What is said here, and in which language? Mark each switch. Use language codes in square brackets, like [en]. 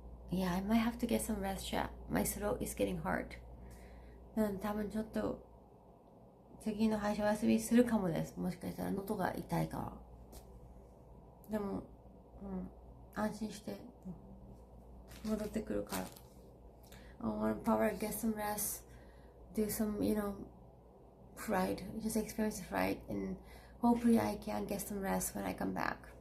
[en] Yeah, I might have to get some rest chat. My throat is getting hard. [ja] 多分ちょっと次の配信お休みするかもです。もしかしたら喉が痛いから。でも、安心して戻ってくるから。 [en] I want to probably get some rest, do some, fright, just experience the fright, and hopefully I can get some rest when I come back.